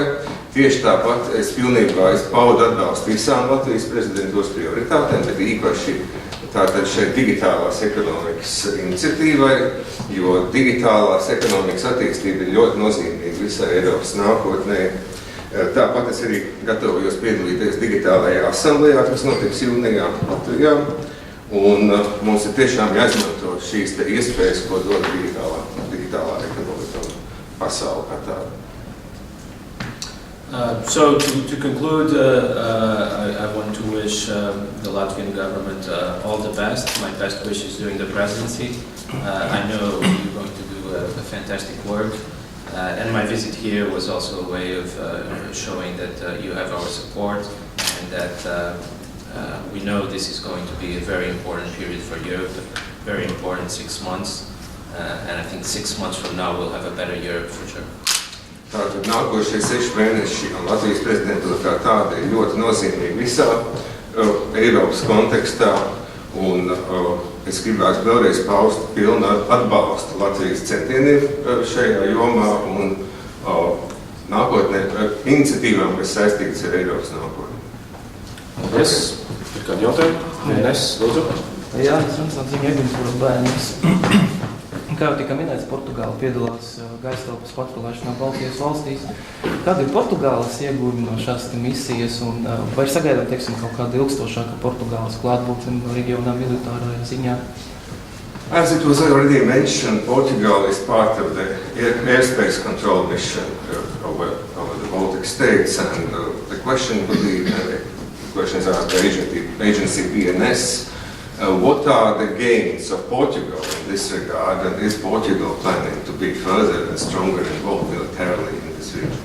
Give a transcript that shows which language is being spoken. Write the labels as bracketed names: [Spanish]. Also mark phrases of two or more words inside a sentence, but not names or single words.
[Latvian] Tieši tāpat es pilnībā paudu atbalstu visām Latvijas prezidentūras prioritātēm, bet īpaši tātad šeit digitālās ekonomikas iniciatīvai, jo digitālās ekonomikas attīstība ir ļoti nozīmīga visai Eiropas nākotnē. Tāpat es arī gatavojos piedalīties digitālajā asamblējā, kas notiks jūnijā Latvijā, un mums ir tiešām jāizmanto šīs te iespējas, ko dod digitālā ekonomika un pasaule kā tāda. [English] So to conclude, I want to wish the Latvian government all the best. My best wishes during the presidency. I know you're going to do a fantastic work. And my visit here was also a way of showing that you have our support and that we know this is going to be a very important period for Europe, a very important 6 months. And I think 6 months from now we'll have a better Europe for sure. [Latvian] Tātad nākošie 6 mēneši un Latvijas prezidentūra kā tāda ir ļoti nozīmīga visā Eiropas kontekstā, un es gribētu vēlreiz paust pilnu atbalstu Latvijas centieniem šajā jomā un nākotnē iniciatīvām, kas saistītas ar Eiropas nākotni. Paldies. Ir kādi jautājumi? Nes, lūdzu. Jā, es runāju ziņu aģentūras bērnības. Kā jau tika minēts, Portugāla piedalās gaisa telpas patrulēšanā Baltijas valstīs. Kāda ir Portugāles ieguvumi no šās misijas un vai sagaidām, kaut kāda ilgstošāka Portugāles klātbūtne reģionā militārajā ziņā? [English] As it was already mentioned, Portugal is part of the airspace control mission over the Baltic states, and the question would be, the question is asked by agency BNS. What are the gains of Portugal in this regard, and is Portugal planning to be further and stronger involved militarily in this region?